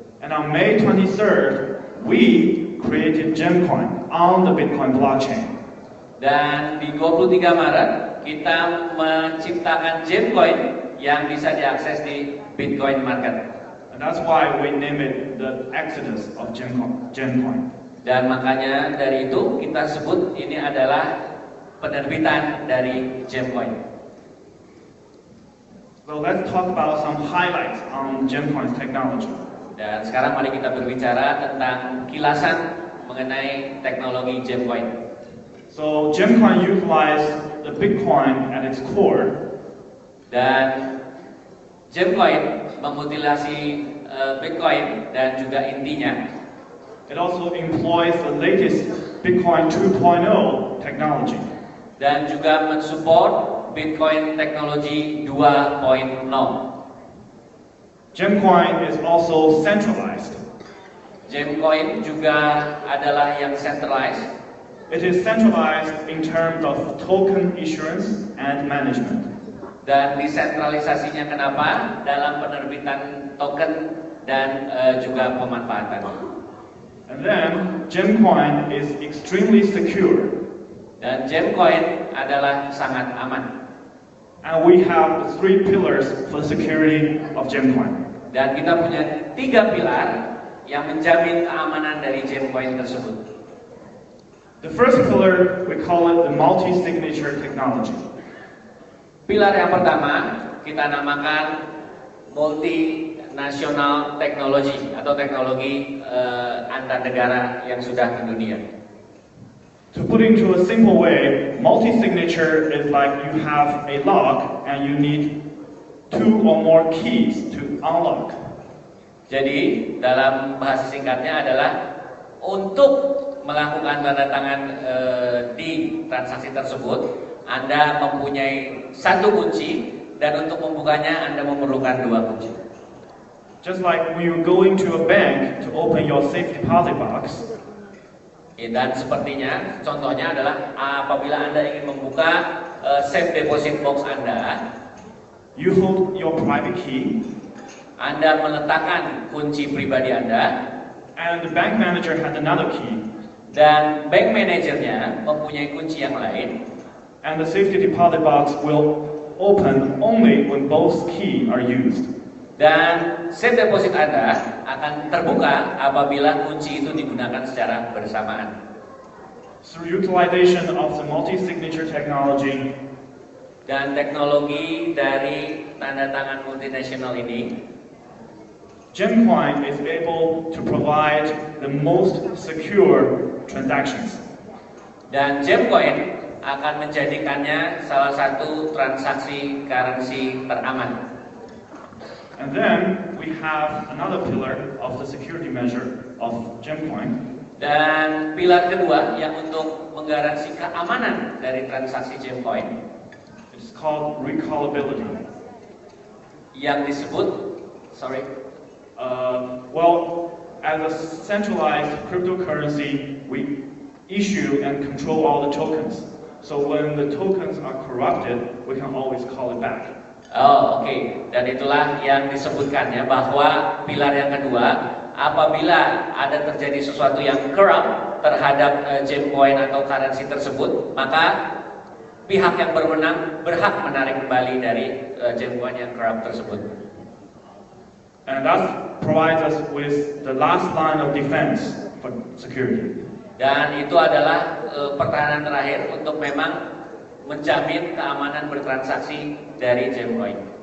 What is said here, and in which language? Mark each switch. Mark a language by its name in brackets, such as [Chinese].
[English] And on May 23rd, we created GemCoin on the Bitcoin blockchain. [Indonesian] Dan di 23 Maret, kita menciptakan GemCoin yang bisa diakses di Bitcoin market. [English] And that's why we name it the exodus of GemCoin. [Indonesian] Dan makanya dari itu kita sebut ini adalah penerbitan dari GemCoin. [English] So let's talk about some highlights on GemCoin's technology. [Indonesian] Dan sekarang mari kita berbicara tentang kilasan mengenai teknologi GemCoin. [English] So GemCoin utilized the Bitcoin at its core. [Indonesian] Dan GemCoin memutilasi Bitcoin dan juga intinya. [English] It also employs the latest Bitcoin 2.0 technology. [Indonesian] Dan juga mensupport Bitcoin teknologi 2.0. [English] GemCoin is also centralized. [Indonesian] GemCoin juga adalah yang centralized. [English] It is centralized in terms of token issuance and management. [Indonesian] Dan desentralisasinya kenapa? Dalam penerbitan token dan juga pemanfaatan. [English] And then GemCoin is extremely secure. [Indonesian] Dan GemCoin adalah sangat aman. [English] And we have the 3 pillars for the security of GemCoin. [Indonesian] Dan kita punya 3 pilar yang menjamin keamanan dari GemCoin tersebut. [English] The first pillar, we call it the multi-signature technology. [Indonesian] Pilar yang pertama kita namakan multinational technology atau teknologi antar negara yang sudah mendunia. [English] To put into a simple way, multi-signature is like you have a lock and you need 2 or more keys to unlock. [Indonesian] Jadi dalam bahasa singkatnya adalah untuk melakukan tanda tangan di transaksi tersebut, Anda mempunyai 1 kunci dan untuk membukanya Anda memerlukan 2 kunci. [English] Just like when you go into a bank to open your safe deposit box. [Indonesian] Dan sepertinya contohnya adalah apabila Anda ingin membuka safe deposit box Anda, [English] you hold your private key. [Indonesian] Anda meletakkan kunci pribadi Anda, [English] and the bank manager has another key. [Indonesian] Dan bank manajernya mempunyai kunci yang lain. [English] And the safety deposit box will open only when both keys are used. [Indonesian] Dan safe deposit Anda akan terbuka apabila kunci itu digunakan secara bersamaan. [English] Through utilization of the multi-signature technology, [Indonesian] dan teknologi dari tanda tangan multinasional ini, [English] GemCoin is able to provide the most secure transactions. [Indonesian] Dan GemCoin akan menjadikannya salah satu transaksi currency teraman. [English] And then we have another pillar of the security measure of GemCoin. [Indonesian] Dan pilar kedua yang untuk menggaransi keamanan dari transaksi GemCoin, [English] it's called recallability. [Indonesian] Yang disebut, [English] as a centralized cryptocurrency, we issue and control all the tokens. So when the tokens are corrupted, we can always call it back. [Indonesian] Oh, oke. Dan itulah yang disebutkan ya, bahwa pilar yang kedua, apabila ada terjadi sesuatu yang corrupt terhadap GemCoin atau currency tersebut, maka pihak yang berwenang berhak menarik kembali dari GemCoin yang corrupt tersebut. [English] And that provides us with the last line of defense for security. [Indonesian] Dan itu adalah pertahanan terakhir untuk memang menjamin keamanan bertransaksi dari GemCoin.